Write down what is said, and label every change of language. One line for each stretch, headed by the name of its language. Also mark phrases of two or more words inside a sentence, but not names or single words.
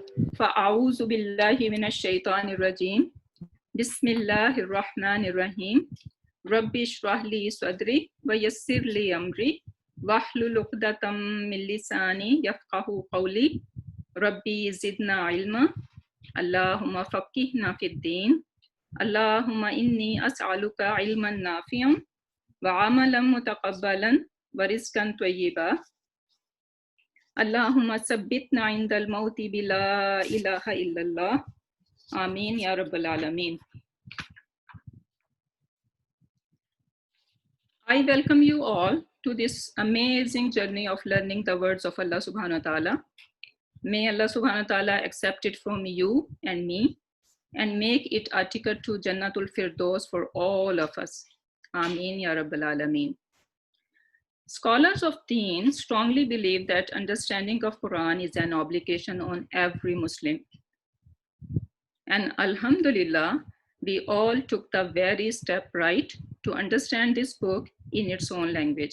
Arabic: فأعوذ بالله من الشيطان الرجيم. بسم الله الرحمن الرحيم رب اشرح لي صدري ويسر لي أمري واحلل عقدة من لساني يفقهوا قولي. رب زدنا علما اللهم فقهنا في الدين. اللهم إني أسألك علما نافعا وعملا متقبلا ورزقا طيبا. اللهم ثبتنا عند الموت بلا إله إلا الله. آمين يا رب العالمين.
English: I welcome you all to this amazing journey of learning the words of Allah
Arabic: سبحانه وتعالى.
English: May Allah
Arabic: سبحانه وتعالى
English: accept it from you and me and make it a ticket to
Arabic: جنة الفردوس
English: for all of us.
Arabic: آمين يا رب العالمين.
English: Scholars of Deen strongly believe that understanding of Quran is an obligation on every Muslim. And Alhamdulillah, we all took the very step right to understand this book in its own language.